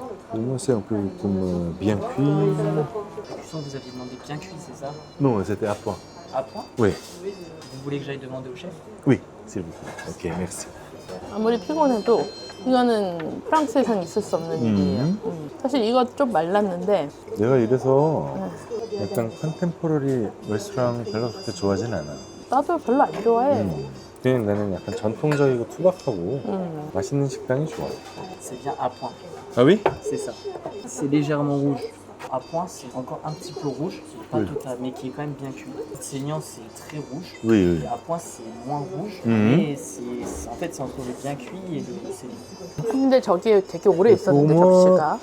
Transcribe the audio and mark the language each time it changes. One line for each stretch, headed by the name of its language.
French: Pour moi, c'est un peu comme bien cuit. La cuisson, vous aviez demandé bien cuit, c'est ça? Non, c'était à point. À point? Oui. Vous voulez que j'aille demander au chef? Oui, s'il vous plaît. Ok, merci.
Korean: 아무리 피곤해도 이거는 프랑스에선 있을 수 없는 일이에요. 사실 이거 좀 말랐는데 내가 이래서 약간 컨템포러리 레스토랑 별로 그렇게 좋아하진 않아. 나도 별로 안 좋아해. 그냥 나는 약간 전통적이고 투박하고 맛있는 식당이 좋아.
French: C'est bien à point. 아, oui? C'est ça. C'est légèrement rouge. À point, c'est encore un petit peu rouge, pas total, mais qui est quand même bien cuit. Saignant, c'est très rouge. Oui, oui. Et à point, c'est moins rouge. Mais en fait, c'est entre le bien cuit et le saignant.
Korean: 근데 저기에 되게 오래
French: Pour
Korean: 있었는데
French: moi,
Korean: 접시가.